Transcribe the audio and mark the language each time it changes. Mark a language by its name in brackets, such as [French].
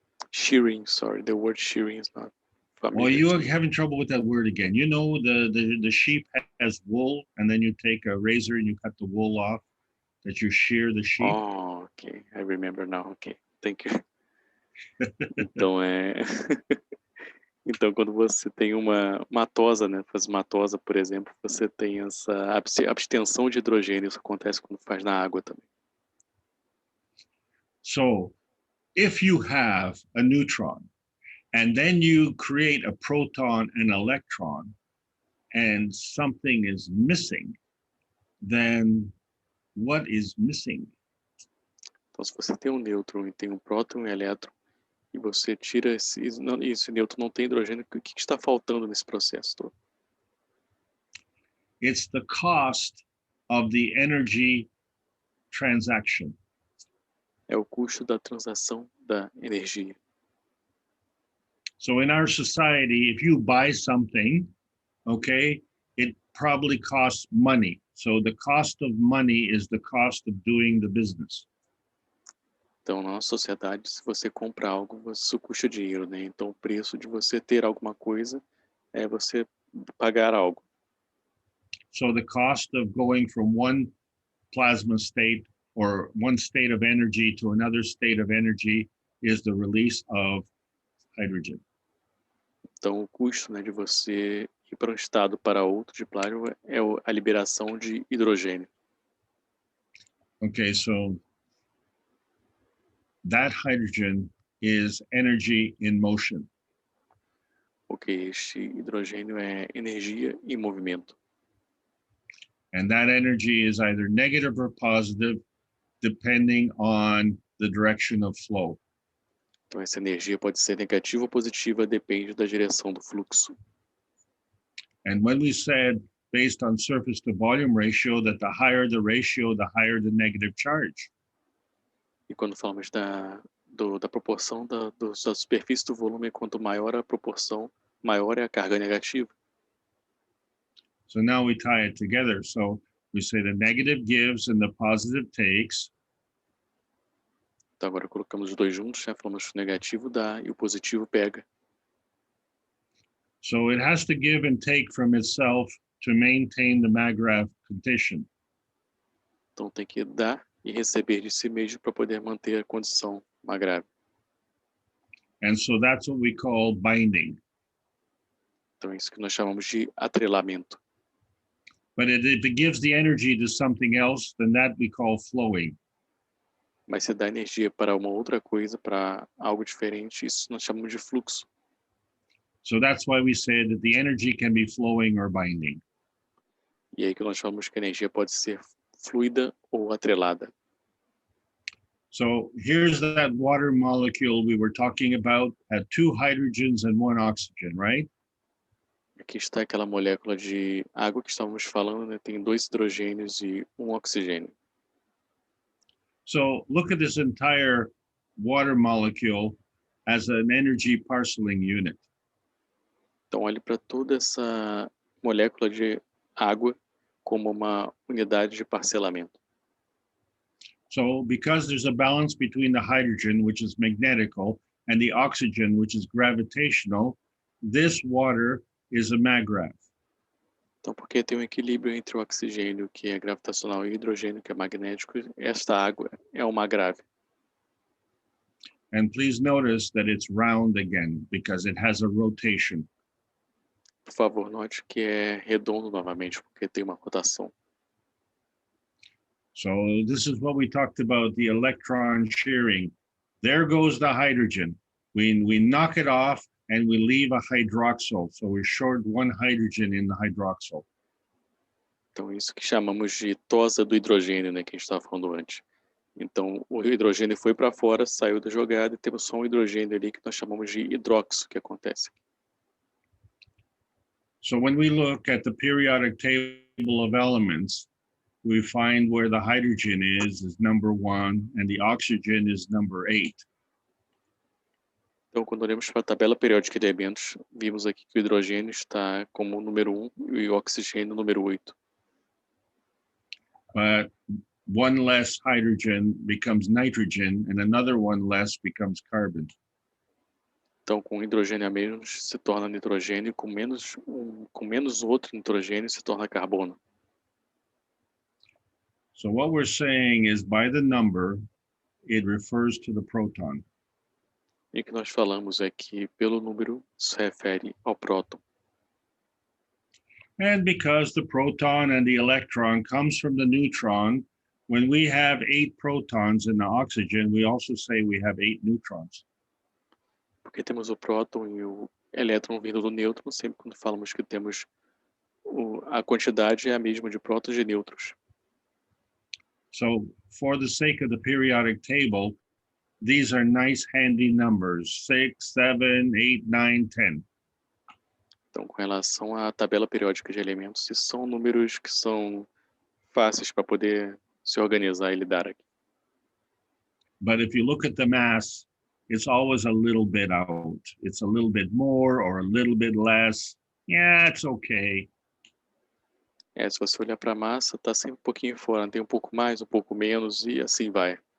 [English] Shearing, sorry. The word shearing is not familiar. Well, you to are me. having trouble with that word again. You know, the sheep has wool, and then you take a razor and you cut the wool off, that you shear the sheep. Oh, okay. I remember now. Okay. Thank you. [Portuguese] Então, então, quando você tem uma matosa, né? Faz matosa, por exemplo, você tem essa abstenção de hidrogênio. Isso acontece quando faz na água também. [English] So if you have a neutron, and then you create a proton and electron, and something is missing, then what is missing? [Portuguese] Então, se você tem um nêutron e tem um próton e um elétron, e você tira esse nêutron não tem hidrogênio, o que está faltando nesse processo todo? [English] It's the cost of the energy transaction. [Portuguese] É o custo da transação da energia. [English] So in our society, if you buy something, okay, it probably costs money. So the cost of money is the cost of doing the business. [Portuguese] Então, na nossa sociedade, se você compra algo, isso custa dinheiro, né? Então, o preço de você ter alguma coisa é você pagar algo. [English] So the cost of going from one plasma state or one state of energy to another state of energy is the release of hydrogen. [Portuguese] Então, o custo, né, de você ir para um estado para outro de plasma é a liberação de hidrogênio. [English] Okay, so that hydrogen is energy in motion. [Portuguese] Porque este hidrogênio é energia em movimento. [English] And that energy is either negative or positive, depending on the direction of flow. [Portuguese] Então, essa energia pode ser negativa ou positiva, depende da direção do fluxo. [English] And when we said, based on surface to volume ratio, that the higher the ratio, the higher the negative charge. [Portuguese] E quando falamos da proporção da superfície do volume, quanto maior a proporção, maior é a carga negativa. [English] So now we tie it together. So we say the negative gives and the positive takes. [Portuguese] Então agora colocamos os dois juntos, né? Falamos que o negativo dá e o positivo pega. [English] So it has to give and take from itself to maintain the Magravh condition. [Portuguese] Então tem que dar e receber de si mesmo para poder manter a condição Magravh. [English] And so that's what we call binding. [Portuguese] Então é isso que nós chamamos de atrelamento. [English] But if it gives the energy to something else, then that we call flowing. [Portuguese] Mas se dá energia para uma outra coisa, para algo diferente, isso nós chamamos de fluxo. [English] So that's why we say that the energy can be flowing or binding. [Portuguese] E aí que nós falamos que a energia pode ser fluida ou atrelada. [English] So here's that water molecule we were talking about, had 2 hydrogens and 1 oxygen, right? [Portuguese] Aqui está aquela molécula de água que estávamos falando, né? Tem 2 hidrogênios e 1 oxigênio. [English] So look at this entire water molecule as an energy parceling unit. [Portuguese] Então olhe para toda essa molécula de água como uma unidade de parcelamento. [English] So because there's a balance between the hydrogen, which is magnetical, and the oxygen, which is gravitational, this water is a Magravh. [Portuguese] Então, porque tem um equilíbrio entre o oxigênio, que é gravitacional, e o hidrogênio, que é magnético, esta água é uma Magravh. [English] And please notice that it's round again because it has a rotation. [Portuguese] Por favor, note que é redondo novamente, porque tem uma rotação. [English] So this is what we talked about, the electron shearing. There goes the hydrogen. We knock it off and we leave a hydroxyl. So we short 1 hydrogen in the hydroxyl. [Portuguese] Então, isso que chamamos de tosa do hidrogênio, né, que a gente estava falando antes. Então, o hidrogênio foi para fora, saiu da jogada e temos só um hidrogênio ali que nós chamamos de hidróxido que acontece. [English] So when we look at the periodic table of elements, we find where the hydrogen is number 1 and the oxygen is number 8. [Portuguese] Então, quando olhamos para a tabela periódica de elementos, vimos aqui que o hidrogênio está como número 1 e o oxigênio número 8. [English] But one less hydrogen becomes nitrogen and another one less becomes carbon. [Portuguese] Então, com hidrogênio a menos se torna nitrogênio, com menos outro nitrogênio se torna carbono. [English] So what we're saying is by the number, it refers to the proton. [Portuguese] E o que nós falamos é que, pelo número, se refere ao próton. [English] And because the proton and the electron comes from the neutron, when we have 8 protons in the oxygen, we also say we have 8 neutrons. [Portuguese] Porque temos o próton e o elétron vindo do nêutron, sempre quando falamos que temos a quantidade é a mesma de prótons e nêutrons. [English] So for the sake of the periodic table, these are nice handy numbers, 6, 7, 8, 9, 10. [Portuguese] Então, com relação à tabela periódica de elementos, esses são números que são fáceis para poder se organizar e lidar aqui. [English] But if you look at the mass, it's always a little bit out. It's a little bit more or a little bit less. Yeah, it's okay. [Portuguese] Se você olhar para a massa, está sempre um pouquinho fora, tem um pouco mais, um pouco menos e assim vai.